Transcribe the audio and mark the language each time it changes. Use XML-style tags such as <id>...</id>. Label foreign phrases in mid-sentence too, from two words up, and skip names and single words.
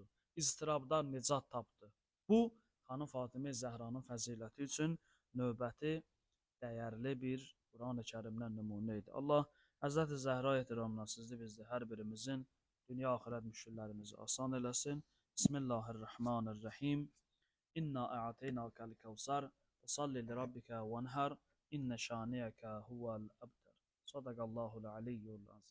<az>İztirabdan nicat tapdı. Bu, xanım Fatimə Zəhranın fəziləti üçün növbəti dəyərli bir Quran-ı Kərimdən nümunə idi. Allah Həzrəti Zəhra ehtiramına sizdə bizdə hər birimizin dünya axirət müşkillərimizi asan eləsin.</az> <ar>Bismillahirrahmanirrahim. إنا أعطيناك الكوثر وصل لربك وانحر. إن شانئك هو الأبتر. صدق الله العلي العظيم.</ar>